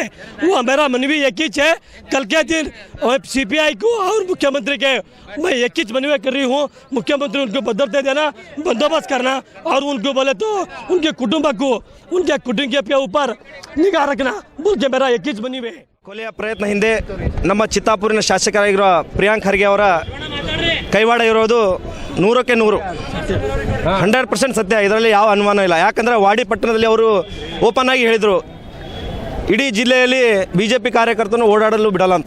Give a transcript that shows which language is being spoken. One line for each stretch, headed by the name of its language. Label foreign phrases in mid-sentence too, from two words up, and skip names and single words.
Hindi: वो मेरा मनवी एक ही है, कल के दिन सीपीआई को और मुख्यमंत्री के मैं एक ही मनवी कर रही हूँ, मुख्यमंत्री उनको भद्रता देना, बंदोबस्त करना और उनको बोले तो उनके कुटुंब को, उनके कुटुंब के ऊपर निगाह रखना बोल के मेरा एक ही मनवी है।
Kannada: ಕೊಲೆಯ ಪ್ರಯತ್ನ ಹಿಂದೆ ನಮ್ಮ ಚಿತ್ತಾಪುರಿನ ಶಾಸಕರಾಗಿರುವ ಪ್ರಿಯಾಂಕ್ ಖರ್ಗೆ ಅವರ ಕೈವಾಡ ಇರೋದು 100ಕ್ಕೆ 100 100% ಸತ್ಯ, ಇದರಲ್ಲಿ ಯಾವ ಅನುಮಾನ ಇಲ್ಲ। ಯಾಕಂದರೆ ವಾಡಿ ಪಟ್ಟಣದಲ್ಲಿ ಅವರು ಓಪನ್ ಆಗಿ ಹೇಳಿದರು ಇಡೀ ಜಿಲ್ಲೆಯಲ್ಲಿ ಬಿಜೆಪಿ ಕಾರ್ಯಕರ್ತರನ್ನು ಓಡಾಡಲು ಬಿಡಲ್ಲ ಅಂತ।